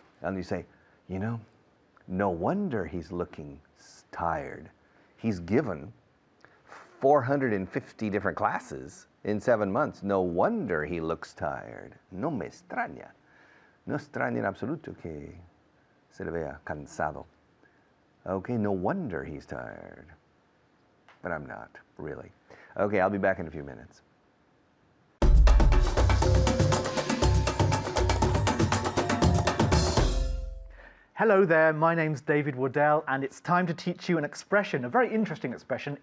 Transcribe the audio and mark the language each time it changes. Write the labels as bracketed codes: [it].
[en] And you say, you know, no wonder he's looking tired. He's given 450 different classes in 7 months. No wonder he looks tired. [es] No me extraña. No extraña en absoluto que se le vea cansado. [en] Okay, no wonder he's tired. But I'm not, really. Okay, I'll be back in a few minutes. Hello there, my name's David Waddell, and it's time to teach you an expression, a very interesting expression.